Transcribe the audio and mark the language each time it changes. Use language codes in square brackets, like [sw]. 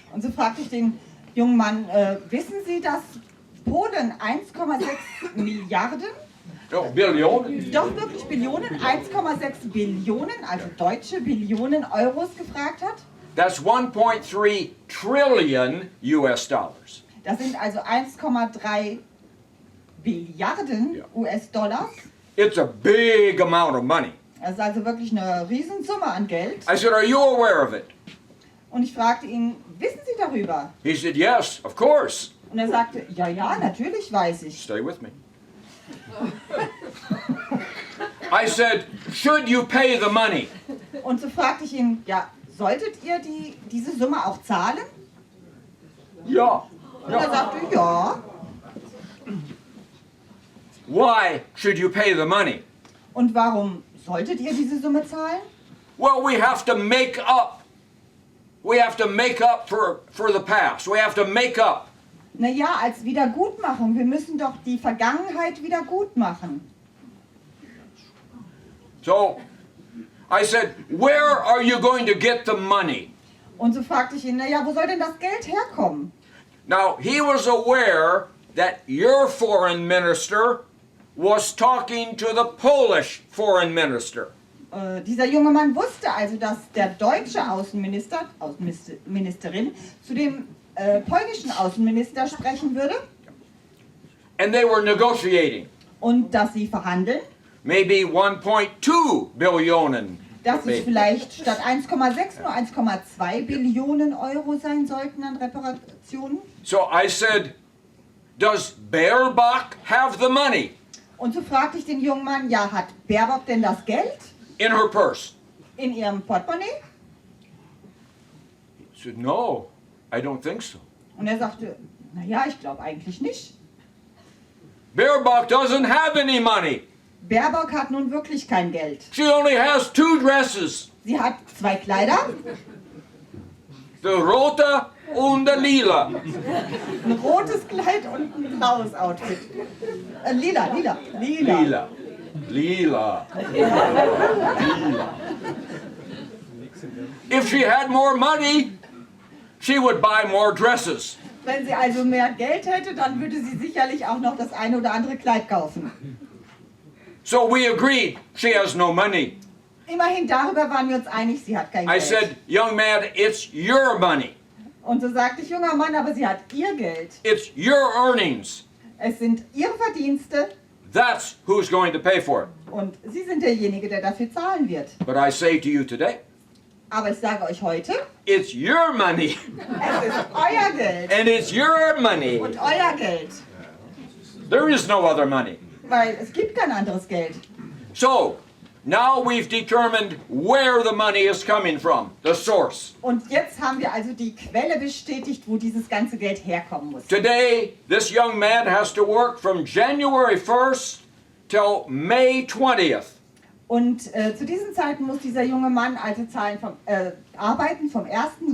[de] Und so fragte ich den jungen Mann, wissen Sie, dass Polen 1,6 Milliarden, Billionen? doch wirklich Billionen, 1,6 Billionen, also deutsche Billionen Euros gefragt hat? [en] That's 1.3 trillion US dollars. [de] Das sind also 1,3 Billiarden US-Dollars. [en] It's a big amount of money. [de] Das ist also wirklich eine Riesensumme an Geld. [en] I said, are you aware of it? [de] Und ich fragte ihn, wissen Sie darüber? [en] He said, yes, of course. [de] Und er sagte, ja, ja, natürlich weiß ich. [en] Stay with me. I said, should you pay the money? [de] Und so fragte ich ihn, ja, solltet ihr diese Summe auch zahlen? Ja. Und er sagte, ja. [en] Why should you pay the money? [de] Und warum solltet ihr diese Summe zahlen? [en] Well, we have to make up. We have to make up for the past. We have to make up. [de] Naja, als Wiedergutmachung. Wir müssen doch die Vergangenheit wieder gut machen. [en] So, I said, where are you going to get the money? [de] Und so fragte ich ihn, naja, wo soll denn das Geld herkommen? [en] Now, he was aware that your foreign minister was talking to the Polish foreign minister. [de] Dieser junge Mann wusste also, dass der deutsche Außenminister, Außenministerin, zu dem polnischen Außenminister sprechen würde. [en] And they were negotiating. [de] Und dass sie verhandeln. [en] Maybe 1.2 Billionen. [de] Dass es vielleicht statt 1,6 nur 1,2 Billionen Euro sein sollten an Reparationen. [en] So I said, does Baerbock have the money? [de] Und so fragte ich den jungen Mann, ja, hat Baerbock denn das Geld? [en] In her purse. [de] In ihrem Portemonnaie? [en] He said, no, I don't think so. [de] Und er sagte, naja, ich glaube eigentlich nicht. [en] Baerbock doesn't have any money. [de] Baerbock hat nun wirklich kein Geld. [en] She only has 2 dresses. [de] Sie hat 2 Kleider. The rote und the lila. Ein rotes Kleid und ein blaues Outfit. Lila. Lila. Lila. [en] If she had more money, she would buy more dresses. [de] Wenn sie also mehr Geld hätte, dann würde sie sicherlich auch noch das eine oder andere Kleid kaufen. [en] So we agreed she has no money. [de] Immerhin darüber waren wir uns einig, sie hat kein [en] I [de] Geld. [en] said, young man, it's your money. [de] Und so sagte ich, junger Mann, aber sie hat ihr Geld. [en] It's your earnings. [de] Es sind ihre Verdienste [en] That's who's going to pay for it. [de] und sie sind derjenige, der dafür zahlen wird. [en] But I say to you today, [de] Aber ich sage euch heute, [en] it's your money. [de] es ist euer Geld [en] And it's your money. [de] und euer Geld, [en] There is no other money. [de] weil es gibt kein anderes Geld. [en] So, now we've determined where the money is coming from, the source. [de] Und jetzt haben wir also die Quelle bestätigt, wo dieses ganze Geld herkommen muss. [en] Today, this young man has to work from January 1st till May 20th. [de] Und zu diesen Zeiten muss dieser junge Mann also arbeiten vom 1.